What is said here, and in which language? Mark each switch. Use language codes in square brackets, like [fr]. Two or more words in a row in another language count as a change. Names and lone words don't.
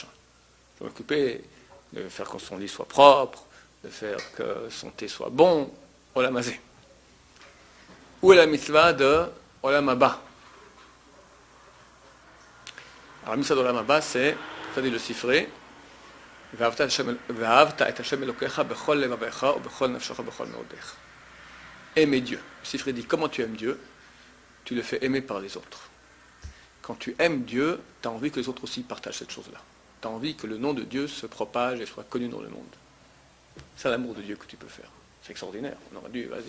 [fr] Il faut m'occuper de faire que son lit soit propre, de faire que son thé soit bon, [he] עולם הזה. [fr] Où est la mitzvah de [he] עולם הבא? [fr] Alors la mitzvah d' [he] עולם הבא, [fr] c'est, ça dit le Sifré, [he] ואהבת את השם אלוקיך בכל לבביך ובכל נפשך ובכל מאודיך. [fr] Aimer Dieu. Le Sifré dit, comment tu aimes Dieu? Tu le fais aimer par les autres. Quand tu aimes Dieu, tu as envie que les autres aussi partagent cette chose-là. Tu as envie que le nom de Dieu se propage et soit connu dans le monde. C'est l'amour de Dieu que tu peux faire. C'est extraordinaire. On aurait dû, vas-y.